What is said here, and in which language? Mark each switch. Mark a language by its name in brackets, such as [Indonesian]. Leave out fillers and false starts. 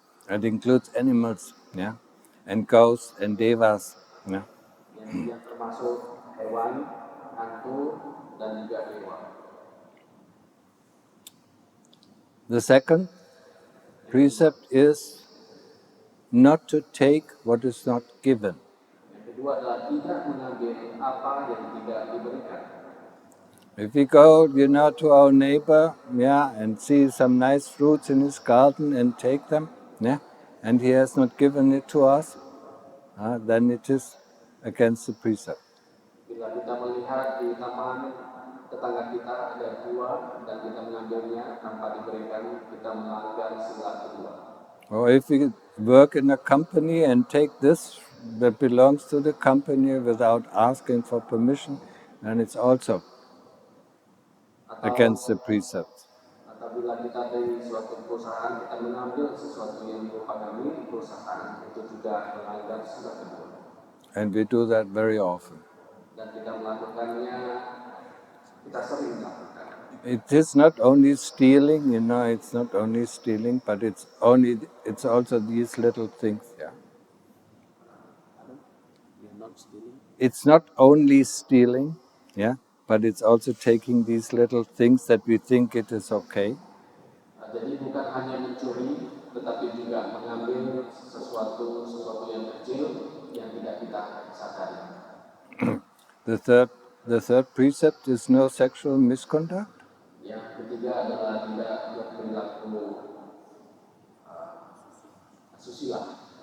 [English] It includes animals, and ghosts and devas, [Indonesian] Yang termasuk hewan, hantu, dan juga dewa. [English] The second precept is not to take what is not given. [Indonesian] Yang kedua adalah tidak mengambil apa yang tidak diberikan. [English] If we go, to our neighbor, and see some nice fruits in his garden and take them, and he has not given it to us, then it is against the precept. [Indonesian] Bila kita melihat di taman tetangga kita ada buah dan kita mengambilnya tanpa diberikan, kita melanggar sila kedua. [English] Or if we work in a company and take this that belongs to the company without asking for permission, then it's also against the precepts. [Indonesian] Atau bila kita dari suatu perusahaan, kita mengambil sesuatu yang merupakan milik perusahaan, itu juga melanggar sila kedua. [English] And we do that very often. [Indonesian] Dan kita melakukannya, kita sering melakukan. [English] It is not only stealing, it's not only stealing, but it's also these little things, You're not stealing. It's not only stealing, but it's also taking these little things that we think it is okay. [Indonesian] Jadi bukan hanya mencuri, tetapi juga mengambil sesuatu yang kecil yang tidak kita sadari. [English] The third precept is no sexual misconduct. [Indonesian] Yang ketiga adalah tidak berperilaku asusila.